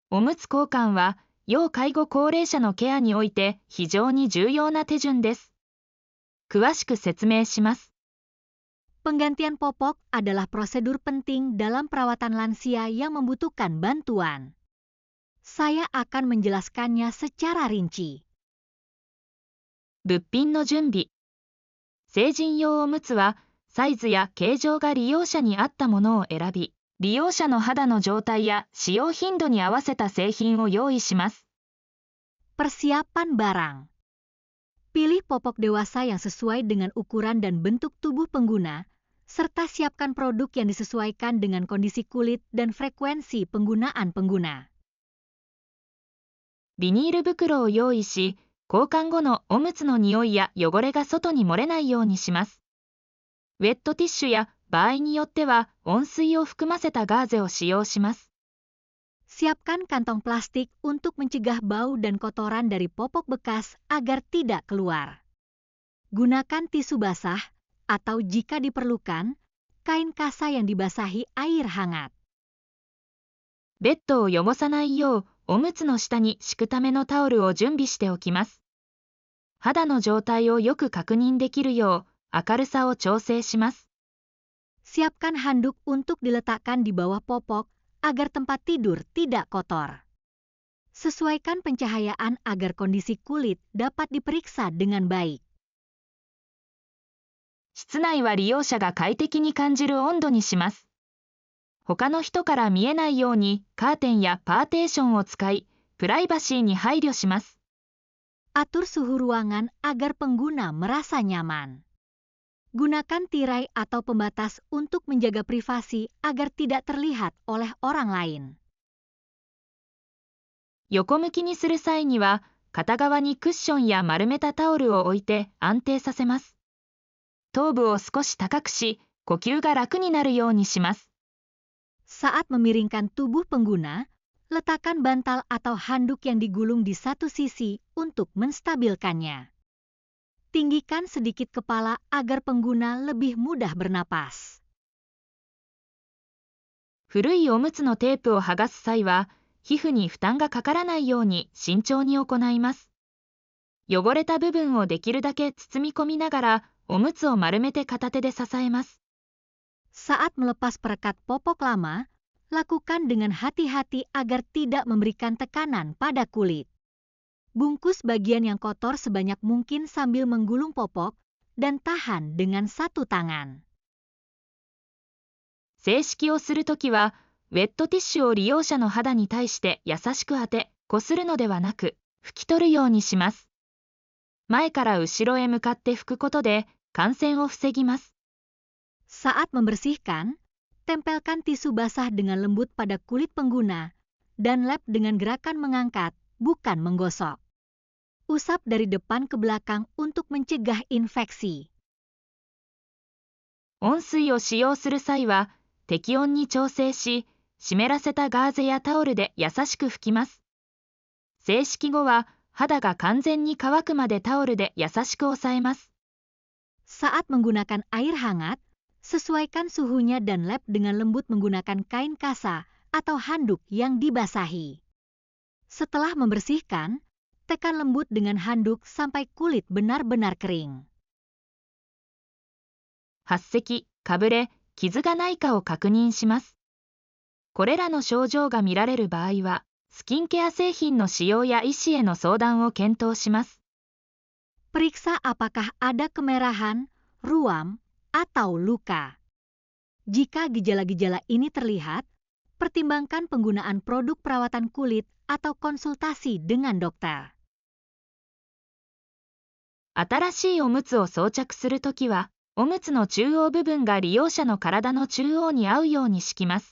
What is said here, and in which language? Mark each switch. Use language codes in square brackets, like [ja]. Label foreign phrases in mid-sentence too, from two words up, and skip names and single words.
[ja] おむつ交換は、要介護高齢者のケアにおいて非常に重要な手順です。詳しく説明します。 [id] Penggantian popok adalah prosedur penting dalam perawatan lansia yang membutuhkan bantuan. Saya akan menjelaskannya secara rinci. [ja] 物品の準備。成人用おむつは、サイズや形状が利用者に合ったものを選び、利用者の肌の状態や使用頻度に合わせた製品を用意します。 [id] Persiapan barang. Pilih popok dewasa yang sesuai dengan ukuran dan bentuk tubuh pengguna, serta siapkan produk yang disesuaikan dengan kondisi kulit dan frekuensi penggunaan pengguna. [ja] ビニール袋を用意し、交換後のおむつの匂いや汚れが外に漏れないようにします。ウェットティッシュや場合によっては温水を含ませたガーゼを使用します。 [id] Siapkan kantong plastik untuk mencegah bau dan kotoran dari popok bekas agar tidak keluar. Gunakan tisu basah atau jika diperlukan, kain kasa yang dibasahi air hangat. [ja] ベッドを汚さないよう、おむつの下に敷くためのタオルを準備しておきます。肌の状態をよく確認できるよう、明るさを調整します。 [id] Siapkan handuk untuk diletakkan di bawah popok agar tempat tidur tidak kotor. Sesuaikan pencahayaan agar kondisi kulit dapat diperiksa dengan baik. [ja] 室内は利用者が快適に感じる温度にします。他の人から見えないようにカーテンやパーテーションを使い、プライバシーに配慮します。 [id] Atur suhu ruangan agar pengguna merasa nyaman. Gunakan tirai atau pembatas untuk menjaga privasi agar tidak terlihat oleh orang lain. [ja] 横向きにする際には、片側にクッションや丸めたタオルを置いて安定させます。頭部を少し高くし、呼吸が楽になるようにします。 [id] Saat memiringkan tubuh pengguna, letakkan bantal atau handuk yang digulung di satu sisi untuk menstabilkannya. Tinggikan sedikit kepala agar pengguna lebih mudah bernapas. [ja] 古いおむつのテープを剥がす際は、皮膚に負担がかからないように慎重に行います。汚れた部分をできるだけ包み込みながら、おむつを丸めて片手で支えます。 [id] Saat melepas perekat popok lama, lakukan dengan hati-hati agar tidak memberikan tekanan pada kulit. Bungkus bagian yang kotor sebanyak mungkin sambil menggulung popok dan tahan dengan satu tangan. [ja] 静式をするときは、ウェットティッシュを利用者の肌に対して優しく当て、こするのではなく、拭き取るようにします。前から後ろへ向かって拭くことで、感染を防ぎます。 [id] Saat membersihkan, tempelkan tisu basah dengan lembut pada kulit pengguna dan lap dengan gerakan mengangkat, bukan menggosok. Usap dari depan ke belakang untuk mencegah infeksi. [ja] 温水を使用する際は、適温に調整し、湿らせたガーゼやタオルで優しく拭きます。静式後は、肌が完全に乾くまでタオルで優しく押さえます。 [id] Saat menggunakan air hangat, sesuaikan suhunya dan lap dengan lembut menggunakan kain kasa atau handuk yang dibasahi. Setelah membersihkan, tekan lembut dengan handuk sampai kulit benar-benar kering. [ja] 発赤、かぶれ、傷がないかを確認します。これらの症状が見られる場合は、スキンケア製品の使用や医師への相談を検討します。 [id] Periksa apakah ada kemerahan, ruam, atau luka. Jika gejala-gejala ini terlihat, pertimbangkan penggunaan produk perawatan kulit atau konsultasi dengan dokter. [ja] 新しいおむつを装着するときは、おむつの中央部分が利用者の体の中央に合うように敷きます。